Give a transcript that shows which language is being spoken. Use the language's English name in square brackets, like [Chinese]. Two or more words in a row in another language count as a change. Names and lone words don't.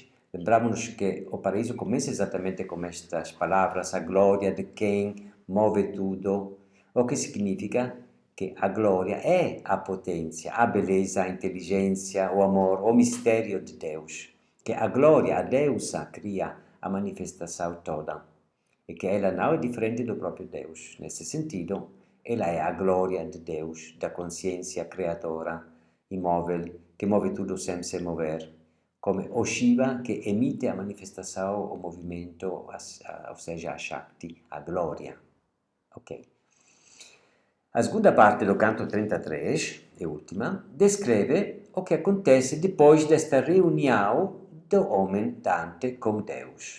[Portuguese] Lembramos que o paraíso começa exatamente com estas palavras, a glória de quem move tudo, o que significa que a glória é a potência, a beleza, a inteligência, o amor, o mistério de Deus. Que a glória, a deusa, cria a manifestação toda. E que ela não é diferente do próprio Deus. Nesse sentido, ela é a glória de Deus, da consciência criadora, imóvel, que move tudo sem se mover. Come o Shiva che emite a manifestação, o movimento, ou seja, a Shakti, a glória. Ok. A segunda parte do canto 33, e última, descreve o que acontece depois desta reunião do homem Dante com Deus.